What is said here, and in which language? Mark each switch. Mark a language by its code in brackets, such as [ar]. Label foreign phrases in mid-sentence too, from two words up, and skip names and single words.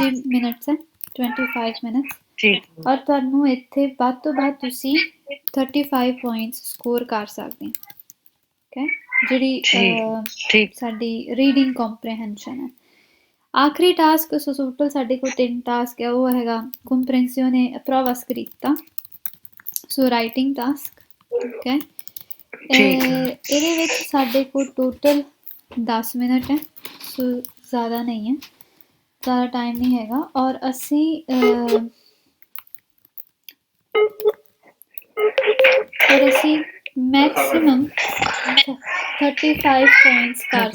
[pa] 25 ਮਿੰਟਸ ਹੈ, 25 ਮਿੰਟਸ। ਠੀਕ ਔਰ ਤੁਹਾਨੂੰ ਇੱਥੇ ਵੱਧ ਤੋਂ ਵੱਧ ਤੁਸੀਂ 35 [en] points score [pa] ਕਰ ਸਕਦੇ ਹੋ। ਓਕੇ, ਜਿਹੜੀ ਠੀਕ ਠੀਕ ਸਾਡੀ [en] reading comprehension [pa] ਹੈ। ਆਖਰੀ [en] task so total [pa] ਸਾਡੇ ਕੋਲ 3 ਟਾਸਕ ਹੈ। ਉਹ ਹੈਗਾ [it] comprensione prova scritta, [en] so writing task. ok, [pa] ਠੀਕ ਹੈ। ਇਹਦੇ ਵਿੱਚ ਸਾਡੇ ਕੋਲ ਟੋਟਲ 10 ਮਿੰਟ ਹੈ, ਸੋ ਜ਼ਿਆਦਾ ਨਹੀਂ ਹੈ, ਜ਼ਿਆਦਾ ਟਾਈਮ ਨਹੀਂ ਹੈਗਾ। ਔਰ ਅਸੀਂ ਮੈਕਸਿਮਮ 35 ਪੁਆਇੰਟਸ ਕਰ